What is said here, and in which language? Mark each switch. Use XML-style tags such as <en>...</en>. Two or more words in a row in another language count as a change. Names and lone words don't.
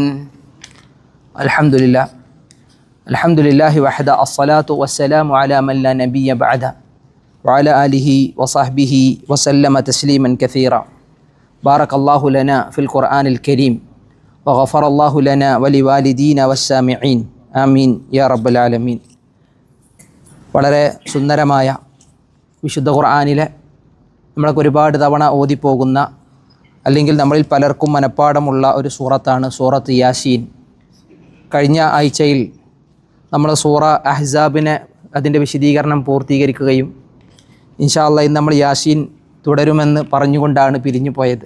<ar>الحمد لله وحده الصلاة والسلام على من لا نبي بعده وعلى آله وصحبه وسلم تسليما كثيرا. بارك الله لنا في القرآن الكريم وغفر الله لنا ولوالدينا والسامعين آمين يا رب العالمين.</ar> <ml>വളരെ സുന്ദരമായ വിശുദ്ധ ഖുർആനിലെ നമ്മളൊക്കെ ഒരുപാട് തവണ ഓതിപ്പോകുന്ന അല്ലെങ്കിൽ നമ്മളിൽ പലർക്കും മനഃപ്പാടമുള്ള ഒരു സൂറത്താണ് സൂറത്ത് യാസീൻ. കഴിഞ്ഞ ആഴ്ചയിൽ നമ്മൾ സൂറ അഹ്സാബിനെ അതിൻ്റെ വിശദീകരണം പൂർത്തീകരിക്കുകയും</ml> <ar>إن شاء الله</ar> <ml>ഇന്ന് നമ്മൾ യാസീൻ തുടരുമെന്ന് പറഞ്ഞുകൊണ്ടാണ് പിരിഞ്ഞു പോയത്.</ml>